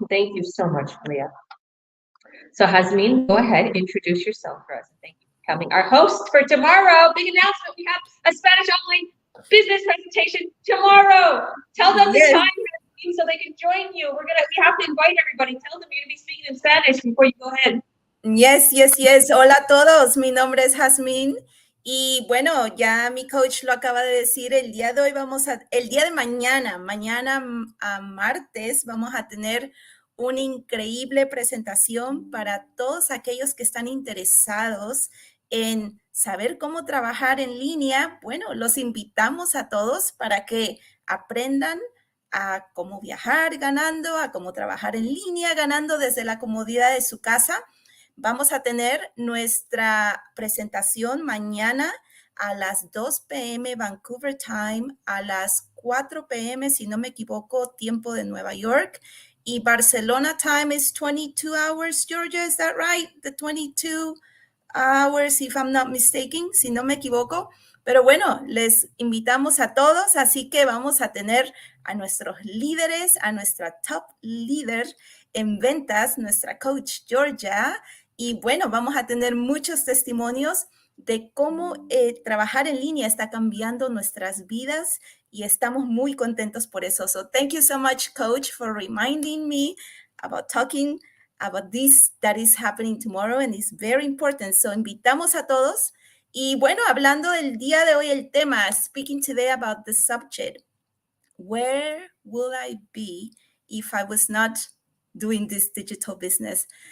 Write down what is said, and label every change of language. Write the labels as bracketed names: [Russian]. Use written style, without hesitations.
[English] Thank you so much, Leah. So Hasmin, go ahead, introduce yourself for us. Thank you for coming. Our host for tomorrow, big announcement, we have a Spanish online business presentation tomorrow. Tell them the time, speaking so they can join you. We have to invite everybody. Tell them you're gonna be speaking in Spanish before you go ahead. [Spanish] Yes, yes, yes. Hola a todos. Mi nombre es Jazmín. Y bueno, ya mi coach lo acaba de decir, el día de hoy el día de mañana, a martes, vamos a tener una increíble presentación para todos aquellos que están interesados en saber cómo trabajar en línea. Bueno, los invitamos a todos para que aprendan a cómo viajar ganando, a cómo trabajar en línea ganando desde la comodidad de su casa. Vamos a tener nuestra presentación mañana a las 2 p.m. [English] Vancouver time, [Spanish] a las 4 p.m. si no me equivoco, tiempo de Nueva York. [English] Y Barcelona time is 22 hours, Georgia, is that right? The 22 hours, if I'm not mistaken, [Spanish] si no me equivoco. Pero bueno, les invitamos a todos, así que vamos a tener a nuestros líderes, a nuestra top líder en ventas, nuestra coach Georgia. Y bueno, vamos a tener muchos testimonios de cómo trabajar en línea está cambiando nuestras vidas y estamos muy contentos por eso. [English] So thank you so much, Coach, for reminding me about talking about this that is happening tomorrow and it's very important. So [Spanish] invitamos a todos. Y bueno, hablando del día de hoy, el tema, [English] speaking today about the subject, where will I be if I was not doing this digital business?